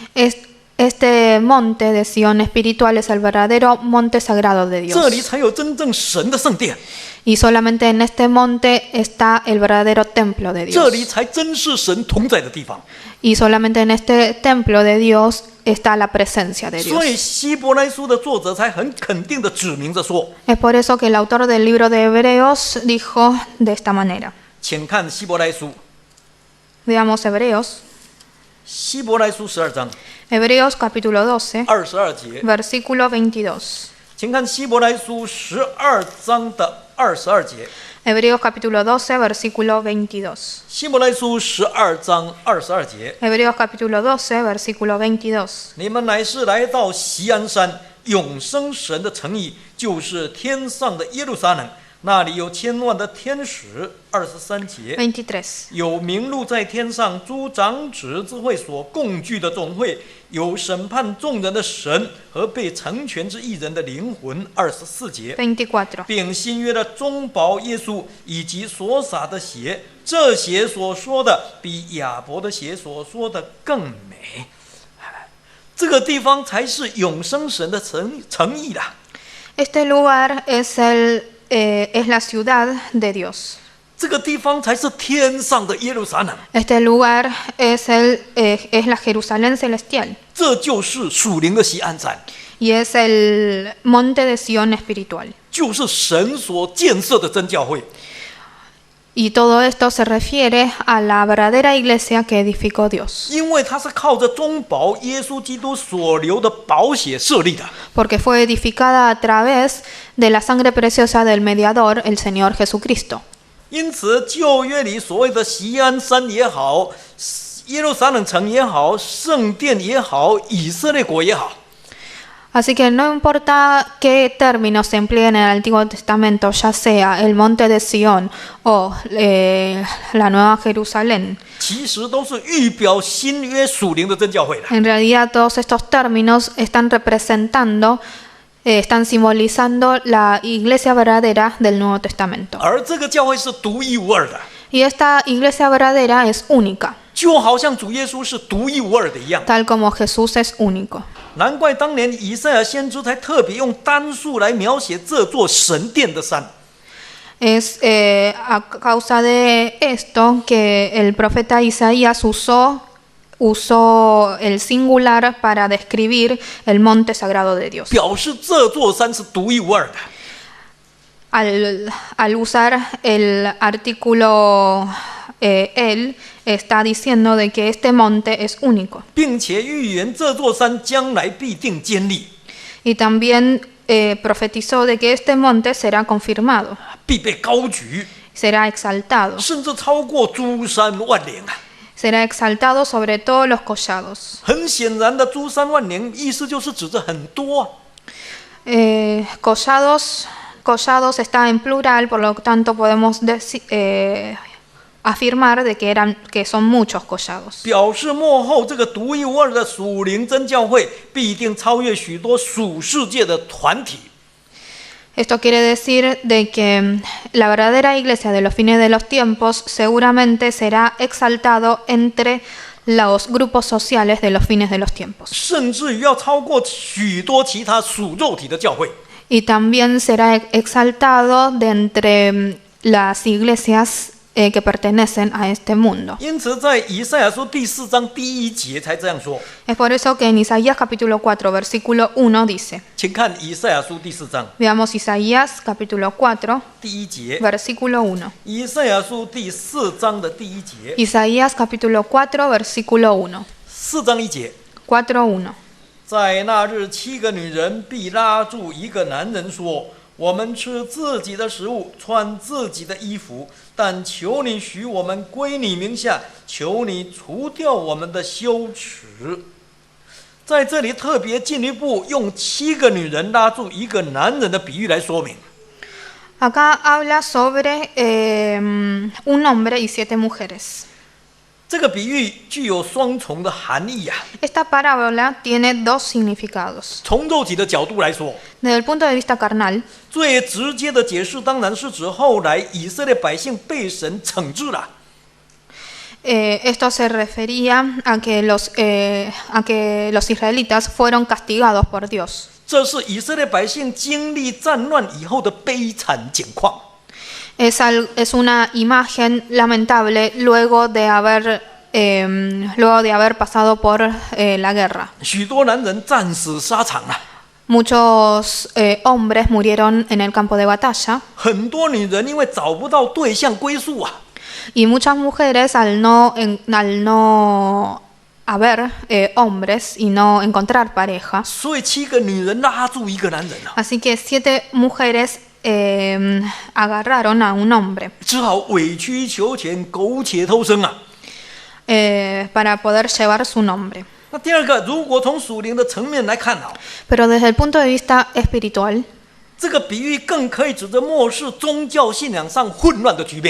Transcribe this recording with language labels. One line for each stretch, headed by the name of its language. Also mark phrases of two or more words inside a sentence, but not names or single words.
Spanish: Este monte de Sión espiritual es el verdadero monte sagrado de
Chinese: 这里
Spanish: Dios.
Chinese: 才有真正神的圣殿，
Spanish: Y solamente en este monte está el verdadero templo de
Chinese: 这里
Spanish: Dios.
Chinese: 才真是神同在的地方。
Spanish: Y solamente en este templo de Dios está la presencia de
Chinese: 所以
Spanish: Dios.
Chinese: 希伯来书的作者才很肯定的指明着说，
Spanish: Es por eso que el autor del libro de Hebreos dijo de esta manera.
Chinese: 请看希伯来书，
Spanish: Veamos Hebreos.
Chinese: 希伯来书12章
Spanish: Hebreos capítulo 12,
Chinese: 22 节，
Spanish: versículo 22.
Chinese: 请看希伯来书12章的22节。
Spanish: Hebreos capítulo 12, versículo 22.
Chinese: 希伯来书12章22节，
Spanish: Hebreos capítulo 12, versículo 22.
Chinese: 你们乃是来到锡安山，永生神的城邑，就是天上的耶路撒冷，那里有千万的天使。23节， 23. 有名录在天上诸长子之会所共聚的总会，有审判众人的神和被成全之一人的灵魂。24节， 24. 并新约的中保耶稣以及所洒的血，这血所说的比亚伯的血所说的更美。这个地方才是永生神的城邑啦。
Spanish: Este lugar es la ciudad de Dios.
Chinese: 这个地方才是天上的耶路撒冷，
Spanish: Este lugar es la Jerusalén celestial
Chinese: 这就是属灵的锡安山，
Spanish: y es el monte de Sión espiritual.
Chinese: 就是神所建设的真教会。
Spanish: Y todo esto se refiere a la verdadera iglesia que edificó Dios,
Chinese: 因为它是靠着中保耶稣基督所流的宝血设立的，
Spanish: porque fue edificada a través de la sangre preciosa del mediador, el Señor Jesucristo.
Chinese: 因此旧约里所谓的锡安山也好，耶路撒冷城也好，圣殿也好，以色列国也好，
Spanish: Así que no importa qué términos se empleen en el Antiguo Testamento, ya sea el monte de Sión o la Nueva Jerusalén,
Chinese: 其实都是预表新约属灵的真教会的。
Spanish: en realidad todos estos términos están simbolizando la iglesia verdadera del Nuevo Testamento.
Chinese: 而这个教会是独一无二的，
Spanish: Y esta iglesia verdadera es única,
Chinese: 就好像主耶稣是独一无二的一样。
Spanish: tal como Jesús es único.
Chinese: 难怪当年以赛亚先知才特别用单数来描写这座神殿的山。
Spanish: Es a causa de esto que el profeta Isaías usó el singular para describir el monte sagrado de Dios.
Chinese: 表示这座山是独一无二的。
Spanish: Al usar el artículo él, está diciendo de que este monte es único.
Chinese: 并且预言这座山将来必定坚立，
Spanish: Y también profetizó de que este monte será confirmado,
Chinese: 必被高举，
Spanish: será exaltado,
Chinese: 甚至超过诸山万岭啊！
Spanish: será exaltado sobre todos los collados.
Chinese: 很显然的，诸山万岭意思就是指着很多啊。
Spanish: Collados está en plural, por lo tanto podemos afirmar de que son muchos collados.
Chinese: 表示幕后这个独一无二的属灵真教会必定超越许多属世界的团体。
Spanish: Esto quiere decir de que la verdadera iglesia de los fines de los tiempos seguramente será exaltado entre los grupos sociales de los fines de los tiempos.
Chinese: 甚至于要超过许多其他属肉体的教会。
Spanish: Y también será exaltado de entre las iglesias que pertenecen a este mundo.
Chinese: 因此，在以赛亚书第4章第1节才这样说。
Spanish: Es por eso que en Isaías capítulo 4, versículo 1 dice,
Chinese: 请看以赛亚书第4章
Spanish: veamos Isaías capítulo 4,
Chinese: 第1节。
Spanish: versículo 1.
Chinese: 以赛亚书第4章的第1节，
Spanish: Isaías capítulo 4, versículo 1.
Chinese: 4 章1节。 4:1. 在那日，7个女人必拉住一个男人说：“我们吃自己的食物，穿自己的衣服，但求你许我们归你名下，求你除掉我们的羞耻。” 在这里特别进一步用7个女人拉住一个男人的比喻来说明。
Spanish: Acá habla sobre un hombre y 7 mujeres.
Chinese: 这个比喻具有双重的含义啊。
Spanish: Esta parábola tiene dos significados.
Chinese: 从肉体的角度来说，
Spanish: Desde el punto de vista carnal,
Chinese: 最直接的解释当然是指后来以色列百姓被神惩治了。
Spanish: esto se refería a que los israelitas fueron castigados por Dios.
Chinese: 这是以色列百姓经历战乱以后的悲惨景况。
Spanish: Es una imagen lamentable luego de haber pasado por la guerra.
Chinese: 许多男人战死沙场啊，
Spanish: Muchos hombres murieron en el campo de batalla
Chinese: 很多女人因为找不到对象归宿啊，
Spanish: y muchas mujeres al no haber hombres y no encontrar pareja.
Chinese: 所以7个女人拉住一个男人啊，
Spanish: Así que 7 mujeres agarraron a un hombre
Chinese: 只好委曲求全、苟且偷生啊。
Spanish: para poder llevar su nombre.
Chinese: 那第二个，如果从属灵的层面来看啊，
Spanish: Pero desde el punto de vista espiritual,
Chinese: 这个比喻更可以指着末世宗教信仰上混乱的局面。